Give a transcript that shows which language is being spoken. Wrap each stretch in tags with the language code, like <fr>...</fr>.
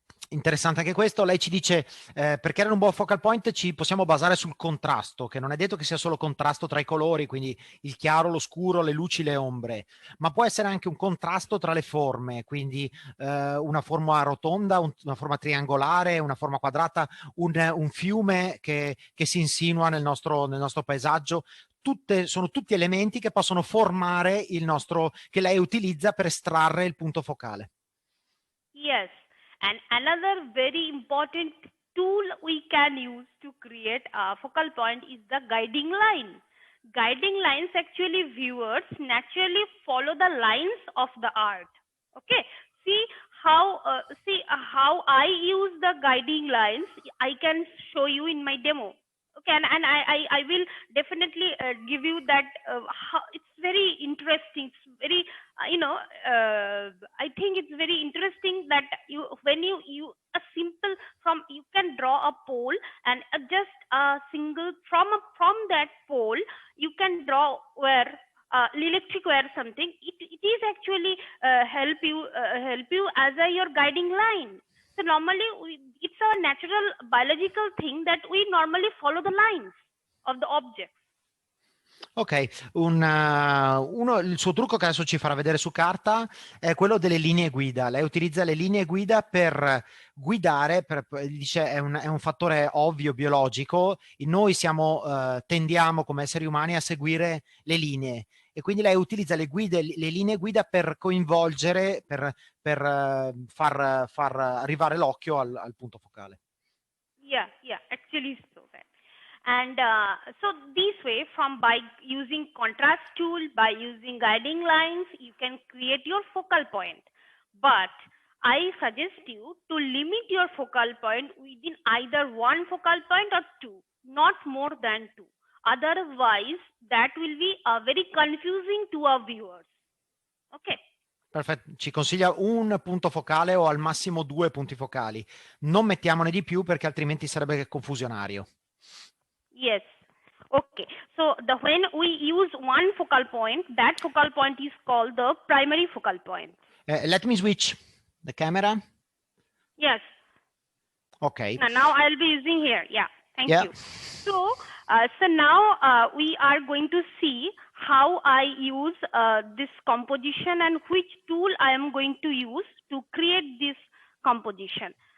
<it>Interessante anche questo. Lei ci dice per creare un buon focal point ci possiamo basare sul contrasto, che non è detto che sia solo contrasto tra i colori, quindi il chiaro, lo scuro, le luci, le ombre, ma può essere anche un contrasto tra le forme, quindi una forma rotonda, una forma triangolare, una forma quadrata, un fiume che si insinua nel nostro paesaggio. Sono tutti elementi che possono formare che lei utilizza per estrarre il punto focale.</it> <en>Yes. And another very important tool we can use to create a focal point is the guiding line. Guiding lines, actually viewers naturally follow the lines of the art. Okay, see how I use the guiding lines. I can show you in my demo. Okay, and I will definitely give you that. It's very interesting. It's very I think it's very interesting that when you a simple you can draw a pole and just a single from that pole you can draw where electric wire something. It is actually help you as your guiding line. So normally it's a natural biological thing that we normally follow the lines of the object.</en> <it>Ok, il suo trucco che adesso ci farà vedere su carta è quello delle linee guida. Lei utilizza le linee guida per guidare, dice è un fattore ovvio biologico. Noi tendiamo come esseri umani a seguire le linee e quindi lei utilizza le linee guida per coinvolgere, per far arrivare l'occhio al punto focale.</it> <en>Yeah, actually so. And so this way, by using contrast tool, by using guiding lines, you can create your focal point. But I suggest you to limit your focal point within either one focal point or two, not more than two. Otherwise, that will be very confusing to our viewers. Okay.</en> <it>Perfetto, ci consiglia un punto focale o al massimo 2 punti focali. Non mettiamone di più perché altrimenti sarebbe confusionario.</it> <en>Yes. Okay. So when we use one focal point, that focal point is called the primary focal point. Let me switch the camera. Yes. Okay. Now I'll be using here. Yeah. Thank you. So now we are going to see how I use this composition and which tool I am going to use to create this composition.</en>